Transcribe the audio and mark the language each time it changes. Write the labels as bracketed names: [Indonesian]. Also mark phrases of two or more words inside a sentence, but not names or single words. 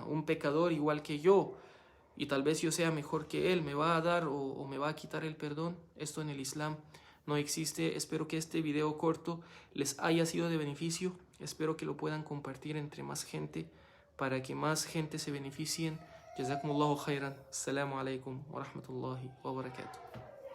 [Spanish] Un pecador igual que yo, y tal vez yo sea mejor que él, ¿me va a dar o me va a quitar el perdón? Esto en el Islam no existe. Espero que este video corto les haya sido de beneficio. Espero que lo puedan compartir entre más gente para que más gente se beneficien. [Arabic] جزاكم الله خيرا. السلام عليكم ورحمة الله وبركاته.